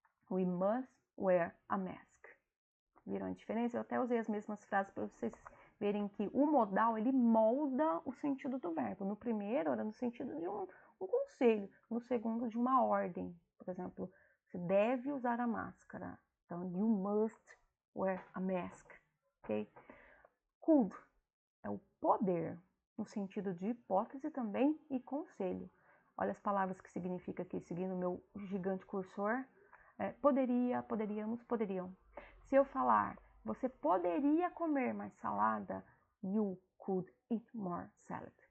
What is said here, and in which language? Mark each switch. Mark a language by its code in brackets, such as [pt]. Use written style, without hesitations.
[en] We must wear a mask. [pt] Viram a diferença? Eu até usei as mesmas frases para vocês verem que o modal, ele molda o sentido do verbo. No primeiro, era no sentido de um conselho. No segundo, de uma ordem. Por exemplo, você deve usar a máscara. [en] Então, you must wear a mask. [pt] Ok? Could é o poder, no sentido de hipótese também e conselho. Olha as palavras que significa aqui, seguindo o meu gigante cursor. Poderia, poderíamos, poderiam. Se eu falar, você poderia comer mais salada, [en] you could eat more salad.